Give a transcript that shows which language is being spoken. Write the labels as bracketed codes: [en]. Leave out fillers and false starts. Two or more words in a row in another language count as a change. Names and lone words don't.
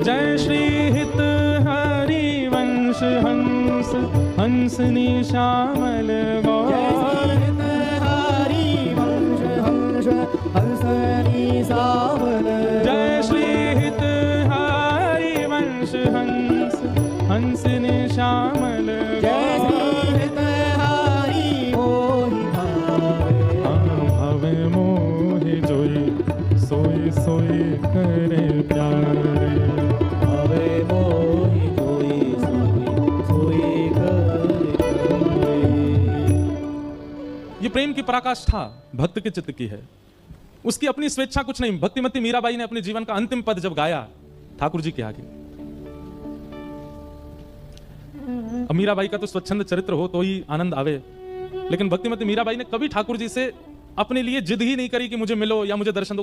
[bra] जय श्री हित हरि वंश हंस हंसनी श्यामल गौर, हित हरि वंश हंस हंसनी सावर, जय श्री हित हरि वंश हंस हंसनी श्यामल गौर, हित हरि मोहि भावे, भावे मोहि जोई सोई सोई करे प्यारे, भावे मोहि जोई सोई सोई करे प्यारे। [hi] ये प्रेम की पराकाष्ठा भक्त के चित्त की है, उसकी अपनी स्वेच्छा कुछ नहीं। भक्तिमती मीराबाई ने अपने जीवन का अंतिम पद जब गाया ठाकुर जी के आगे, अब मीराबाई का तो स्वच्छंद चरित्र हो तो ही आनंद आवे, लेकिन भक्तिमती मीराबाई ने कभी ठाकुर जी से अपने लिए जिद ही नहीं करी कि मुझे मिलो या मुझे दर्शन दो।